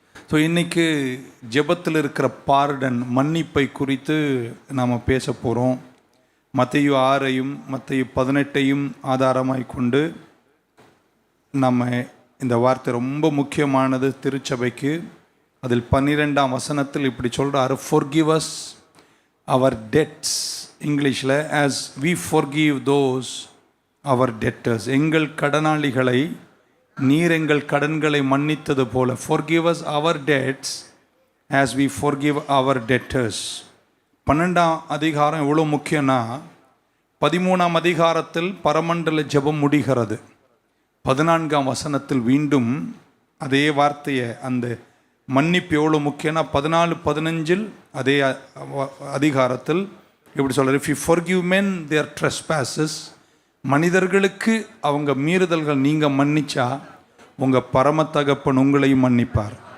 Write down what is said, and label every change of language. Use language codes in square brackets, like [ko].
[ta] So இன்றைக்கு ஜெபத்தில் இருக்கிற பார்டன், மன்னிப்பை குறித்து நாம் பேச போகிறோம். மத்தேயு 6ஐயும் மத்தேயு 18ஐயும் ஆதாரமாய் கொண்டு நம்ம இந்த வார்த்தை ரொம்ப முக்கியமானது திருச்சபைக்கு. அதில் 12ஆம் வசனத்தில் இப்படி சொல்கிறார், [en] forgive us our debts, இங்கிலீஷில் as we forgive those our debtors. [ta] எங்கள் கடனாளிகளை நீர் எங்கள் கடன்களை மன்னித்தது போல, [en] forgive us our debts as we forgive our debtors. [ta] 12ஆம் அதிகாரம் எவ்வளோ முக்கியம்னா, 13ஆம் அதிகாரத்தில் பரமண்டல ஜெபம் முடிகிறது. 14ஆம் வசனத்தில் மீண்டும் அதே வார்த்தையை, அந்த மன்னிப்பு எவ்வளோ முக்கியம்னா 14-15 அதே அதிகாரத்தில் இப்படி சொல்கிறார், [en] if you forgive men their trespasses, [ta] மனிதர்களுக்கு அவங்க மீறுதல்கள் நீங்கள் மன்னிச்சா உங்கள் பரம தகப்பன் உங்களையும் மன்னிப்பார்.